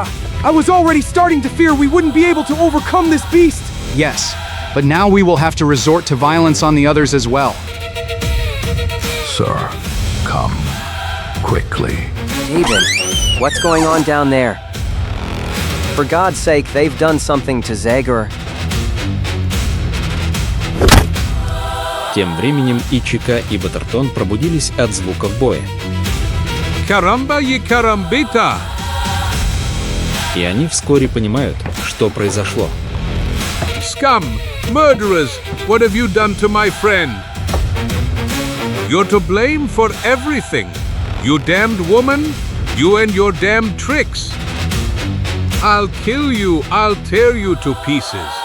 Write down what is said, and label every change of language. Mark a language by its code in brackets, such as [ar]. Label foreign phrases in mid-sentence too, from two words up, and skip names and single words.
[en] I was already starting to fear we wouldn't be able to overcome this beast. Yes, but now we will have to resort to violence on the others as well. Sir, come quickly. David, what's going on down there? For God's sake, they've done something to Zagor. [ru] Тем временем и Чика, и Батертон пробудились от звуков боя. [es] Caramba y carambita! [ru] И они вскоре понимают, что произошло. [en] Scum! Murderers! What have you done to my friend? You're to blame for everything. You damned woman! You and your damned tricks! I'll kill you! I'll tear you to pieces!